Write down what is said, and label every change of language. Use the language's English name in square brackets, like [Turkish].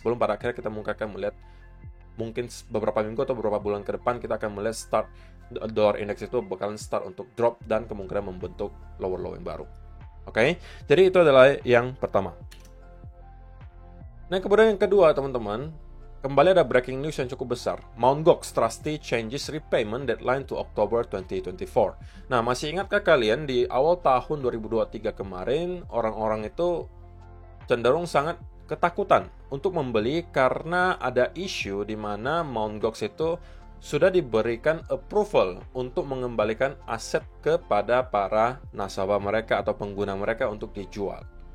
[Indonesian] Sebelum pada akhirnya kita akan melihat mungkin beberapa minggu atau beberapa bulan ke depan kita akan melihat start dollar index itu bakalan start untuk drop dan kemungkinan membentuk lower low yang baru. Oke, jadi itu adalah yang pertama. Nah, kemudian yang kedua, teman-teman, kembali ada breaking news yang cukup besar. [English] Mt. Gox Trustee changes repayment deadline to October 2024. [Indonesian] Nah, masih ingatkah kalian di awal tahun 2023 kemarin orang-orang itu cenderung sangat ketakutan untuk membeli karena ada isu di mana Mt. Gox itu sudah diberikan approval untuk mengembalikan aset kepada para nasabah mereka atau pengguna mereka untuk dijual.